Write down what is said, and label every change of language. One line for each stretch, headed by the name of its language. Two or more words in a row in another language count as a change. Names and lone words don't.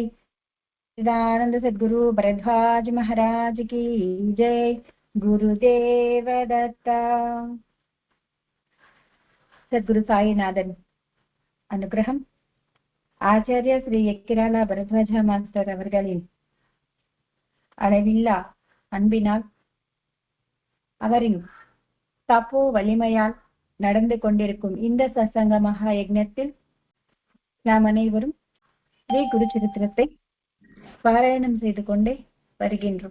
Hindi: सच्चिदानंद सद्गुरु भरद्वाज महाराज की जय।
Tamil: गुरुदेव दत्ता। सद्गुरु साईनाथन अनुग्रहम आचार्य श्री एक्किराला भरद्वाज मास्टर அவர்களின் அளவில்லா அன்பினால் அவரின் தப்போ வலிமையால் நடந்து கொண்டிருக்கும் இந்த சத்சங்க மகா யஜ்ஞத்தில் நாம் அனைவரும் ஸ்ரீ குரு சரித்திரத்தை பாராயணம் செய்து கொண்டே வருகின்றோம்.